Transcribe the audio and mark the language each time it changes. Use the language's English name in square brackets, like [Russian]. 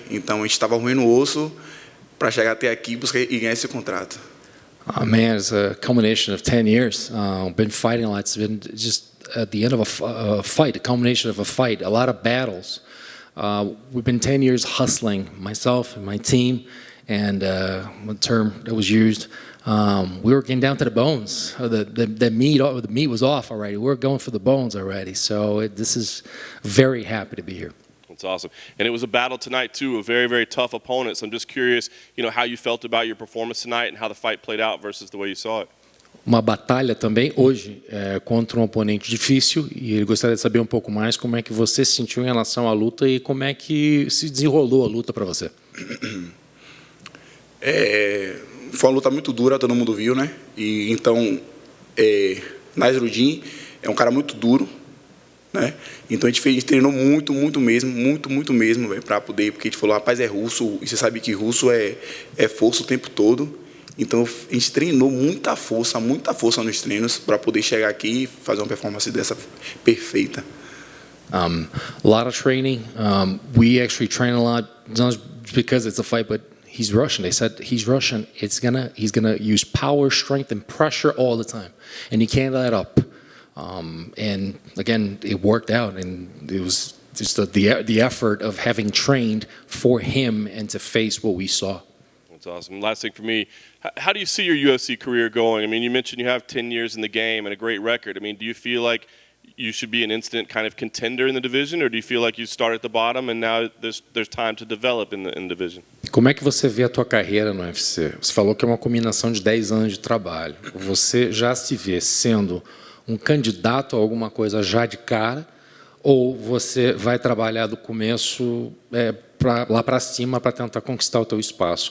[Portuguese] Então a gente estava ruim no osso para chegar até aqui e ganhar esse contrato. [English] Man, it's a culmination of 10 years. Been fighting a lot. It's been just at the end of a fight, a culmination of a fight, a lot of battles. We've been 10 years hustling, myself and my team, and the term that was used, we were getting down to the bones. The meat was off already. We were going for the bones already. So this is very happy to be here. That's awesome. And it was a battle tonight, too, a very, very tough opponent. So I'm just curious, how you felt about your performance tonight and how the fight played out versus the way you saw it. [Portuguese] Uma batalha também hoje contra um oponente difícil, e ele gostaria de saber um pouco mais como é que você se sentiu em relação à luta e como é que se desenrolou a luta para você. Foi uma luta muito dura, todo mundo viu, né? E então, Nasruddin é um cara muito duro, né? Então a gente treinou muito mesmo, véio, para poder, porque a gente falou, rapaz, é russo, e você sabe que russo é força o tempo todo. Então a gente treinou muita força nos treinos para poder chegar aqui e fazer uma performance dessa perfeita. [English] A lot of training. We actually train a lot, not because it's a fight, but he's Russian. They said he's Russian. He's gonna use power, strength, and pressure all the time, and he can't let up. And again, it worked out, and it was just the effort of having trained for him and to face what we saw. That's awesome. Last thing for me, how do you see your UFC career going? I mean, you mentioned you have 10 years in the game and a great record. I mean, do you feel like you should be an instant kind of contender in the division, or do you feel like you start at the bottom and now there's time to develop in the division? [Portuguese] Como é que você vê a tua carreira no UFC? Você falou que é uma combinação de 10 anos de trabalho. Você já se vê sendo um candidato a alguma coisa já de cara, ou você vai trabalhar do começo lá para cima para tentar conquistar o teu espaço?